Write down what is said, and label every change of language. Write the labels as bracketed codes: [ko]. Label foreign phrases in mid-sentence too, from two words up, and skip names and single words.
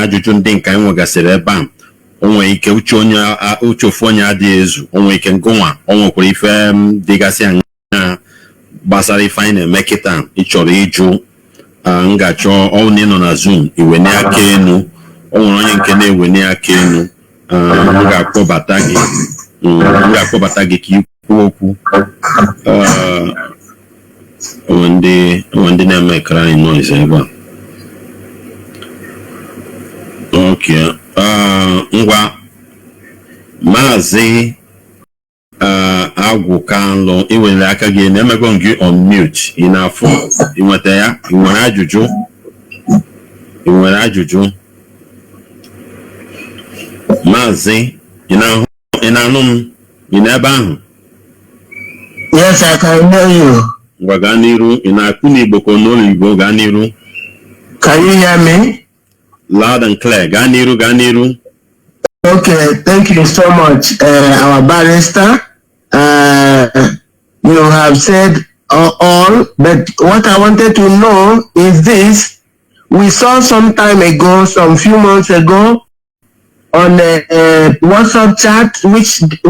[ig] ajụjụ ndị nke anyị nwegasịrị ebe a o nwere ike uche ofu onye adịghị ezu o nwere ike ngụnwa o nwekwara ife dịgasị anya gbasara ife anyị na-eme kịta ịchọrọ ịjụ ngachọ ọnụ nọ na Zoom iwene aka enu o nwere onye nke na-ewene aka enu m ga-akpọbata gị ka ikwu okwu onwe ndị na-eme [en] crying noise [ig] ebe a. Okay. Ngwa Mazi Agwụ Kanlụ iwere aka gị na-emego gị [en] on mute [ig] ị na-afụ inweta ya ị nwere ajụjụ Mazi ị na-anụ m ị n'ebe ahụ? [en] Yes, I can hear you. [ig] Ngwa gaa n'iru ị na-akụ n'Igbo ka n'ụlọ Igbo gaa n'iru. [en] Can you hear me? Loud and clear. [ig] Gaa n'iru. [en] Okay, thank you so much, our barrister. You have said all, but what I wanted to know is this. We saw some few months ago, on a WhatsApp chat, which